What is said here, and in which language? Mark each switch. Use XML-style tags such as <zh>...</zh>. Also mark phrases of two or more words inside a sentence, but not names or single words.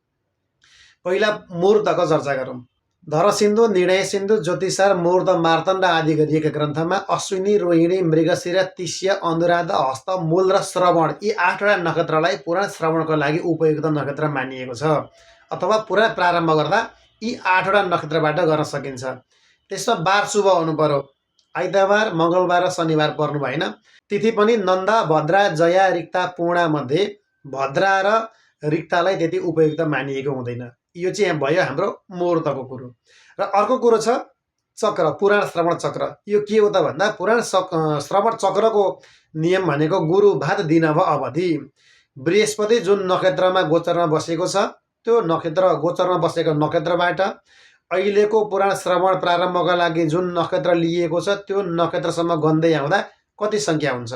<ne>पहिला मुहूर्तको चर्चा गरौँ। धरसिन्धु, निर्णय सिन्धु, ज्योतिषार, मुहूर्त, मार्तण्ड आदि गरिएका ग्रन्थमा अश्विनी, रोहिणी, मृगशिरा, तिष्य, अनुराधा, हस्त, मूल र श्रवण यी 8वटा नक्षत्रलाई पुराण श्रवणको लागि उपयुक्त नक्षत्र मानिएको छ, अथवा पुराण प्रारम्भ गर्दा यी 8वटा नक्षत्रबाट गर्न सकिन्छ। त्यसमा बार शुभ हुनु पर्यो। आइतबार, मङ्गलबार र शनिबार पर्नु भएन। तिथि पनि नन्दा, भद्रा, जया, रिक्ता, पूर्णा मध्ये भद्रा र रिक्तालाई त्यति उपयुक्त मानिएको हुँदैन। यो चाहिँ यहाँ भयो हाम्रो मुहूर्तको कुरो। र अर्को कुरो छ चक्र, पुराण श्रवण चक्र। यो के हो त भन्दा पुराण श्रवण चक्रको नियम भनेको गुरु भात दिन व अवधि। बृहस्पति जुन नक्षत्रमा गोचरमा बसेको छ त्यो नक्षत्र गोचरमा बसेको नक्षत्रबाट अहिलेको पुराण श्रवण प्रारम्भका लागि जुन नक्षत्र लिएको छ त्यो नक्षत्रसम्म गन्दै आउँदा कति सङ्ख्या हुन्छ?</ne>